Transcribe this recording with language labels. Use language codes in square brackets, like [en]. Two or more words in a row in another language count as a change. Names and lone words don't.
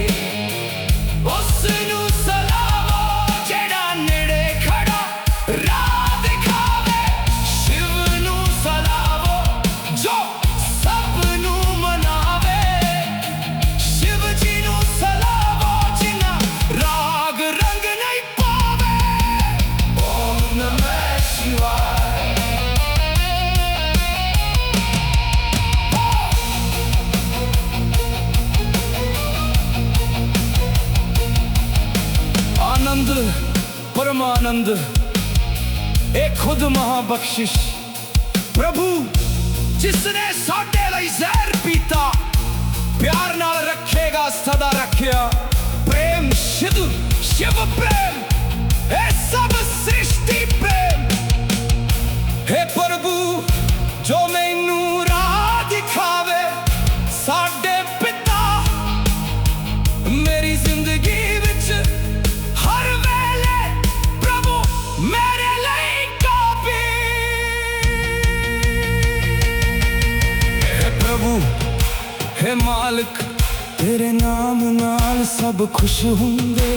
[pa] ਉਸਨੂ ਸਲਾਵੋ ਜਿਹੜਾ ਨੇੜੇ ਖੜ੍ਹਾ ਰਾਹ ਦਿਖਾਵੇ। ਸ਼ਿਵ ਨੂ ਸਲਾਵੋ ਜੋ ਸਭਨੂ ਮਨਾਵੇ। ਸ਼ਿਵ ਜੀ ਨੂ ਸਲਾਵੋ ਜਿੰਨਾ ਰਾਗ ਰੰਗ ਨਹੀਂ ਪਾਵੇ। [sa] ओम नमः शिवाय। [pa] ਆਨੰਦ ਪਰਮਾਨੰਦ ਇੱਕ ਖ਼ੁਦ ਮਹਾਬਖ਼ਸ਼ਿਸ਼। ਪ੍ਰਭੂ ਜਿਸਨੇ ਸਾਡੇ ਲਈ ਜ਼ਹਿਰ ਪੀਤਾ, ਪਿਆਰ ਨਾਲ ਰੱਖੇਗਾ ਸਦਾ ਰੱਖਿਆ। ਪ੍ਰੇਮ ਸ਼ਿਵ ਸ਼ਿਵ ਪ੍ਰੇਮ, ਏ ਸਭ ਸ੍ਰਿਸ਼ਟੀ ਪ੍ਰੇਮ। ਹੇ ਪ੍ਰਭੂ ਜੋ ਮੈਨੂ ਰਾਹ ਦਿਖਾਵੇ, ਸਾਡੇ ਪਿਤਾ ਮੇਰੀ ਜ਼ਿੰਦਗੀ ਵਿੱਚ ਹਰ ਵੇਲੇ ਪ੍ਰਭੂ ਮੇਰੇ ਲਈ ਕਾਫ਼ੀ। ਹੇ ਪ੍ਰਭੂ ਹੇ ਮਾਲਿਕ, ਤੇਰੇ ਨਾਮ ਨਾਲ ਸਭ ਖੁਸ਼ ਹੁੰਦੇ।